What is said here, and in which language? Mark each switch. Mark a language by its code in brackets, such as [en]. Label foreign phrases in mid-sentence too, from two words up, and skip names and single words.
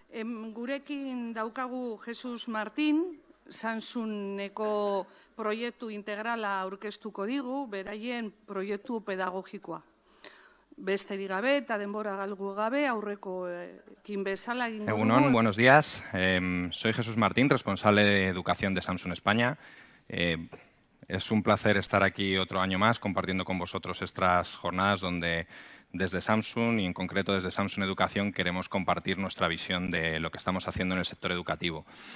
[eu] Gurekin daukagu Jesus Martin, Samsungeko proiektu integrala aurkeztuko digu, beraien proiektu pedagogikoa. Besterik gabe eta denbora galdu gabe aurrekoekin bezala egingo dugu. Egunon, [es] buenos días. Soy Jesús Martín, responsable de Educación de Samsung España. Es un placer estar aquí otro año más compartiendo con vosotros estas jornadas donde desde Samsung y en concreto desde Samsung Educación queremos compartir nuestra visión de lo que estamos haciendo en el sector educativo.